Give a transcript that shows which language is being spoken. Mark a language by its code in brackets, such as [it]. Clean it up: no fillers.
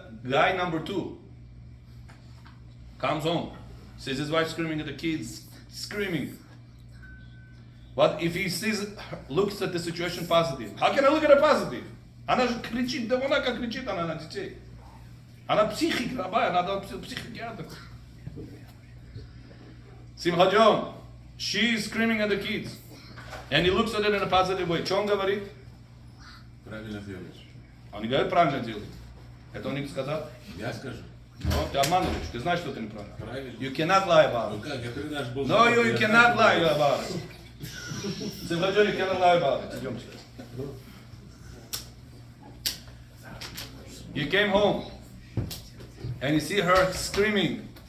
[en] Guy number 2 comes home, sees his wife screaming at the kids, screaming. What if he looks at the situation positive? How can I look at it positive? [ru] Она же кричит, да она как кричит она на детей. Она психик, Rabbi, она психиатр. [en] Simcha John, she's screaming at the kids. And he looks at it in a positive way. [ru] Что он говорит? Правильно делаешь. Он не говорит правильно делай. Это он не сказал? Я скажу. Но ты обманываешь, ты знаешь, что ты неправильно. Правильно. [en] You cannot lie about [ru] Ну [en] it. [ru] как, я три раза был... [en] No, you cannot lie about it. Simcha John, you cannot lie about it. [ru] Идемте. [en] You came home and you see her screaming.